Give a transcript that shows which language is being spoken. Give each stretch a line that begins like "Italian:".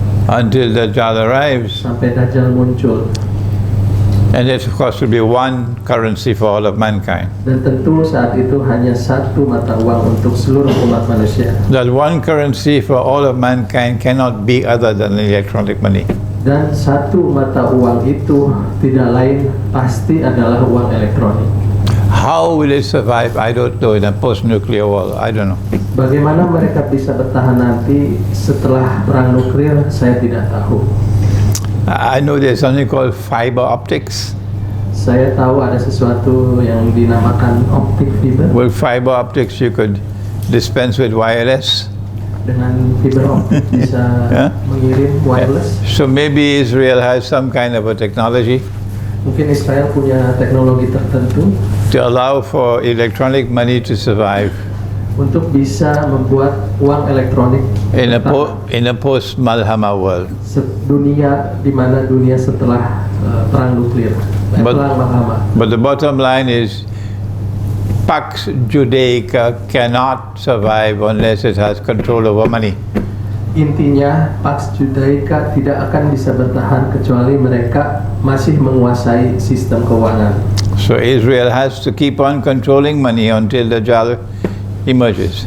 English: until Dajjal arrives.
Indonesian: sampai Dajjal muncul.
English: And that of course will be one currency for all of mankind.
Indonesian: Dan tentu saat itu hanya satu mata uang untuk seluruh umat manusia.
English: That one currency for all of mankind cannot be other than electronic money.
Indonesian: Dan satu mata uang itu tidak lain pasti adalah uang elektronik.
English: How will it survive? I don't know in a post-nuclear world. I don't know.
Indonesian: Bagaimana mereka bisa bertahan nanti setelah perang nuklir, saya tidak tahu.
English: I know there's something called fiber optics.
Indonesian: Saya tahu ada sesuatu yang dinamakan optik fiber.
English: With fiber optics you could dispense with wireless.
Indonesian: Dengan fiber optik bisa
English: Yeah.
Indonesian: mengirim wireless.
English: So maybe Israel has some kind of a technology
Indonesian: Mungkin Israel punya teknologi tertentu
English: to allow for electronic money to survive
Indonesian: untuk bisa membuat uang elektronik
English: in
Indonesian: bertahan.
English: a post-Malhamah world.
Indonesian: Dunia di mana dunia setelah perang nuklir, perang Malhamah.
English: But the bottom line is Pax Judaica cannot survive unless it has control over money.
Indonesian: Intinya Pax Judaica tidak akan bisa bertahan kecuali mereka masih menguasai sistem keuangan.
English: So Israel has to keep on controlling money until Dajjal emerges.